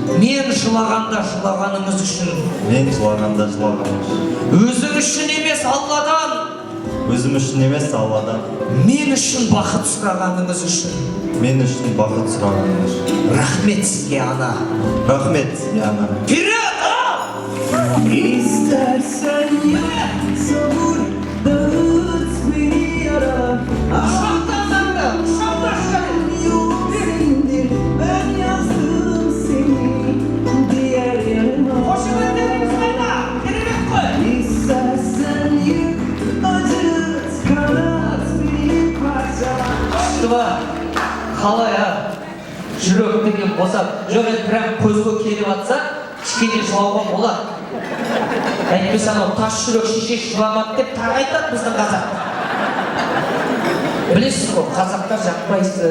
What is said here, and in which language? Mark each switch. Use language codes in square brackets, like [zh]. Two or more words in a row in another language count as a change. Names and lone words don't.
[kk] Мен жылағанда жылағаныңыз үшін. Мен жылағанда жылағаныңыз үшін. Өзің үшін емес Алладан. Өзім үшін емес Алладан. Мен үшін бақыт сұрағаныңыз үшін. Мен үшін бақыт сұрағаныңыз үшін. Рахмет сізге, ана. Рахмет сізге, ана. Вперед! [tr] İstersen sabır dağıt beni yara. Yok sendir, ben yazdım seni diğer yanıma. İstersen yık, acıt, kanat beni parçala. [kk] Қалай, жүрек деген босап, жоқ енді прям көзге келіп жатса, кішкене жылауға болады. Әйтпесе анау тас жүрек шеше жыламады деп тағы айтады біздің қазақ. Білесіз ғой, қазақтар жақпайсыз.